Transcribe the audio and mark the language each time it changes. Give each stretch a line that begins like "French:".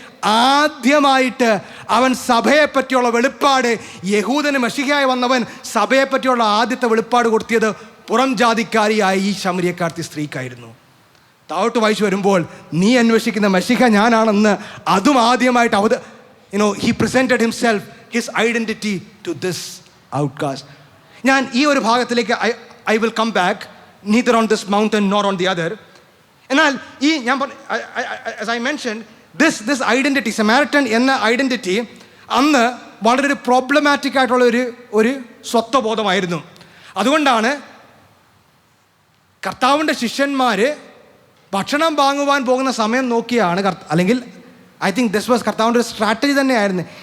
Malayalam: ആദ്യമായിട്ട് അവൻ സഭയെ പറ്റിയുള്ള വെളിപ്പാട്, യഹൂദന് മശിഹയായി വന്നവൻ സഭയെ പറ്റിയുള്ള ആദ്യത്തെ വെളിപ്പാട് കൊടുത്തിയത് പുറം ജാതിക്കാരിയായ ഈ ശമരിയക്കാർത്തി സ്ത്രീക്കായിരുന്നു. താഴോട്ട് വായിച്ചു വരുമ്പോൾ നീ അന്വേഷിക്കുന്ന മശിഹ ഞാനാണെന്ന് അതും ആദ്യമായിട്ട്
English: he presented himself, his identity to this outcast.
Malayalam: ഞാൻ ഈ ഒരു ഭാഗത്തിലേക്ക്
English: I will come back, neither on this mountain nor on the other.
Malayalam: എന്നാൽ ഈ ഞാൻ
English: as I mentioned, this identity,
Malayalam: Samaritan എന്ന ഐഡൻറ്റിറ്റി അന്ന് വളരെ ഒരു പ്രോബ്ലമാറ്റിക് ആയിട്ടുള്ള ഒരു സ്വത്വബോധമായിരുന്നു. അതുകൊണ്ടാണ് കർത്താവിൻ്റെ ശിഷ്യന്മാർ ഭക്ഷണം വാങ്ങുവാൻ പോകുന്ന സമയം നോക്കിയാണ്, അല്ലെങ്കിൽ
English: I think this was
Malayalam: കർത്താവിൻ്റെ ഒരു സ്ട്രാറ്റജി തന്നെയായിരുന്നു.